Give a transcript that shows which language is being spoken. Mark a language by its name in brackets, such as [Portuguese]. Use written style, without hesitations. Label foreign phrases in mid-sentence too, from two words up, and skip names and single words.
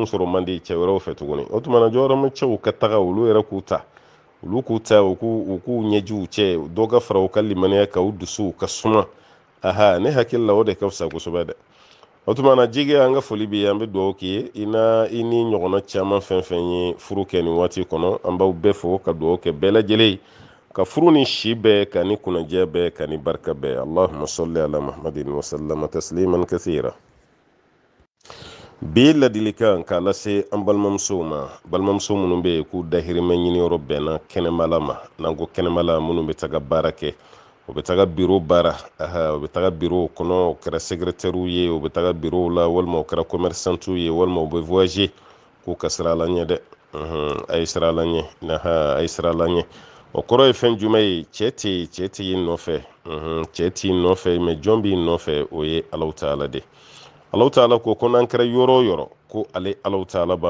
[Bambara] sɔrɔ man di cɛ wɛrɛw fɛ tuguni o tuma na jɔhɔrɔmɛ cɛw ka taga olu yɛrɛ k'u ta u k'u ɲɛjiw cɛ dɔ ka fara u ka limaniya ka u dusuw ka suma ne hakili la o de ka fisa kosɛbɛ dɛ o tuma na jigi an ka foli bi an bɛ dugawu k'i ye i ni ɲɔgɔnna caman fɛn fɛn ye furu kɛ nin waati kɔnɔ an b'aw bɛɛ fo ka dugawu kɛ bɛɛ lajɛlen ka furu ni si bɛɛ ka ni kunajɛ bɛɛ ka ni barika bɛɛ [Arabic] اللهم صل على محمد وسلم تسليما كثيرا [Bambara] bi ladilikan k'a lase an balimamusow ma balimamuso minnu bɛ yen k'u dahirimɛ ɲiniyɔrɔ bɛnna kɛnɛmala ma n'an ko kɛnɛmala minnu bɛ taga baara kɛ o bɛ taga biro baara o bɛ taga biro kɔnɔ o kɛra secrétaire ye o bɛ taga biro la walima o kɛra commerçant ye walima o bɛ voyager k'u ka sira la ɲɛ dɛ a ye sira la ɲɛ a ye sira la ɲɛ o kɔrɔ ye fɛn jumɛn ye cɛ tɛ yen nɔfɛ cɛ t'i nɔfɛ mais jɔn b'i nɔfɛ o ye Alahu Taala de Alahu Taala ko n'an kɛra yɔrɔ o yɔrɔ ko ale Alahu Taala b'a